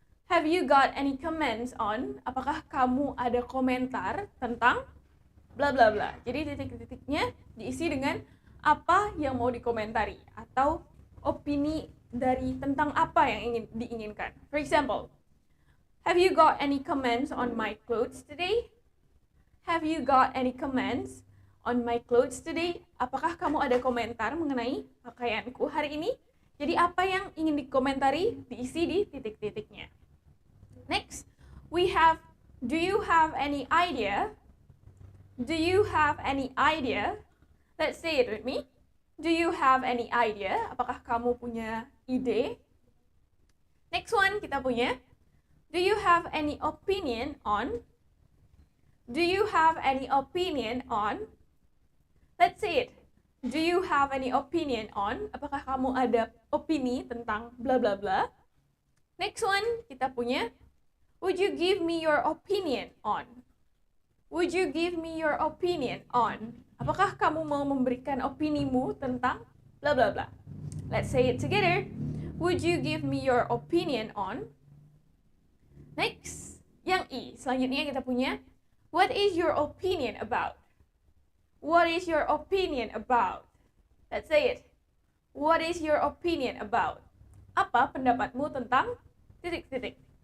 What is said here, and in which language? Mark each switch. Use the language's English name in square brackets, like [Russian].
[English] Have you got any comments on? [Indonesian] Apakah kamu ada komentar tentang bla bla bla. Jadi titik-titiknya diisi dengan apa yang mau dikomentari atau opini dari tentang apa yang ingin diinginkan. [English] For example, have you got any comments on my clothes today? Have you got any comments on my clothes today? [Indonesian] Apakah kamu ada komentar mengenai pakaianku hari ini? Jadi apa yang ingin dikomentari diisi di titik-titiknya. [English] Next, we have, do you have any idea? Do you have any idea? Let's say it with me. Do you have any idea? [Indonesian] Apakah kamu punya ide? [English] Next one [Indonesian] kita punya, [English] do you have any opinion on? Do you have any opinion on? Let's say it. Do you have any opinion on? [Indonesian] Apakah kamu ada opini tentang bla bla bla? [English] Next one [Indonesian] kita punya, [English] would you give me your opinion on? Would you give me your opinion on? [Indonesian] Apakah kamu mau memberikan opinimu tentang bla bla bla? [English] Let's say it together. Would you give me your opinion on? Next, yang I. [Indonesian] Selanjutnya kita punya, [English] what is your opinion about? What is your opinion about? Let's say it. What is your opinion about? [Indonesian] Apa pendapatmu tentang titik-titik?